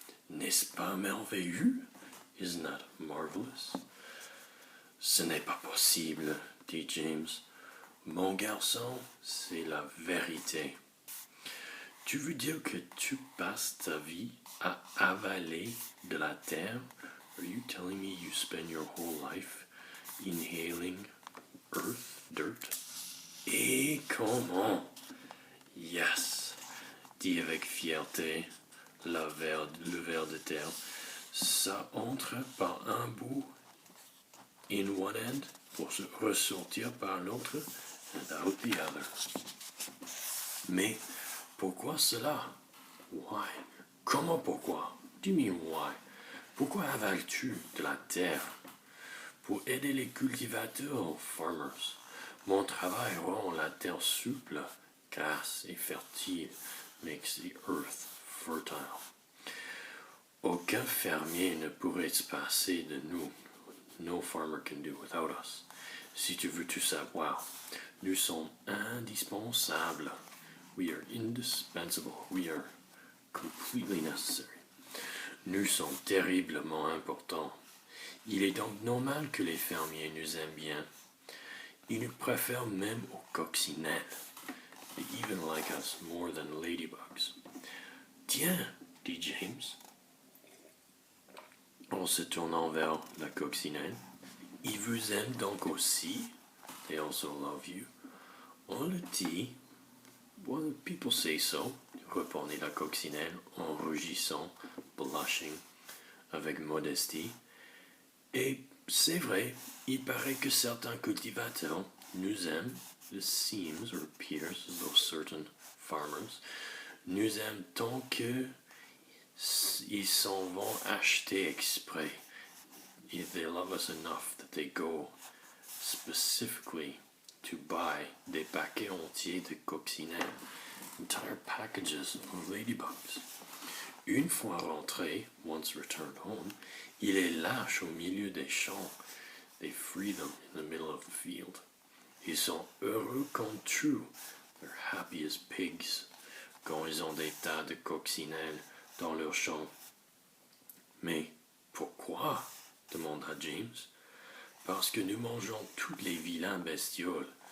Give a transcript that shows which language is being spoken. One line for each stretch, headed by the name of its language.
French: N'est-ce pas merveilleux?
English: Isn't that marvelous?
French: Ce n'est pas possible, dit James. Mon garçon, c'est la vérité. Tu veux dire que tu passes ta vie à avaler de la terre?
English: Are you telling me you spend your whole life inhaling earth, dirt?
French: Et comment?
English: Yes,
French: dit avec fierté le ver de terre. Ça entre par un bout,
English: in one end,
French: pour se ressortir par l'autre,
English: and out the other.
French: Mais pourquoi cela?
English: Why?
French: Comment pourquoi?
English: Do you mean why?
French: Pourquoi avales-tu de la terre? Pour aider les cultivateurs,
English: farmers.
French: Mon travail rend la terre souple, grasse et fertile,
English: makes the earth fertile.
French: Aucun fermier ne pourrait se passer de nous.
English: No farmer can do without us.
French: Si tu veux tout savoir, nous sommes indispensables.
English: We are indispensable. We are completely necessary.
French: Nous sommes terriblement importants. Il est donc normal que les fermiers nous aiment bien. Ils nous préfèrent même aux coccinelles.
English: They even like us more than ladybugs.
French: Tiens, dit James, en se tournant vers la coccinelle, ils vous aiment donc aussi?
English: They also love you.
French: On le dit.
English: Well, people say so,
French: répondit la coccinelle en rougissant,
English: blushing,
French: avec modestie. Et c'est vrai, il paraît que certains cultivateurs nous aiment,
English: it seems or appears as though certain farmers
French: nous aiment tant que ils s'en vont acheter exprès.
English: They love us enough that they go specifically to buy
French: des paquets entiers de coccinelles,
English: entire packages of ladybugs.
French: Une fois rentré,
English: once returned home,
French: il les lâche au milieu des champs.
English: They free them in the middle of the field.
French: Ils sont heureux comme tout.
English: They're happy as pigs
French: quand ils ont des tas de coccinelles dans leurs champs. Mais pourquoi? Demanda James. Parce que nous mangeons tous les vilains bestioles.